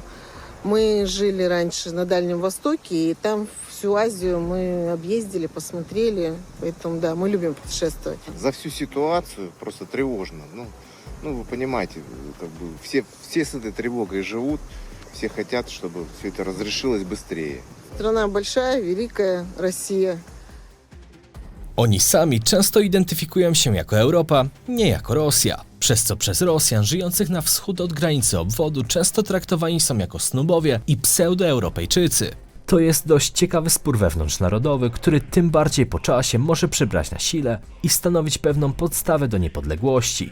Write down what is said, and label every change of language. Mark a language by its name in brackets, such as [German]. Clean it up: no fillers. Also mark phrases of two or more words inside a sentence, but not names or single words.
[Russian] Мы жили раньше на Дальнем Востоке, и там всю Азию мы объездили, посмотрели. Поэтому, да, мы любим путешествовать. За всю ситуацию просто тревожно. Ну вы понимаете, как бы все с этой тревогой живут, все хотят, чтобы все это разрешилось быстрее. Страна большая, великая, Россия. [Polish] Oni sami często identyfikują się jako Europa, nie jako Rosja, przez co przez Rosjan żyjących na wschód od granicy obwodu często traktowani są jako snubowie i pseudoeuropejczycy. To jest dość ciekawy spór wewnątrznarodowy, który tym bardziej po czasie może przybrać na sile i stanowić pewną podstawę do niepodległości.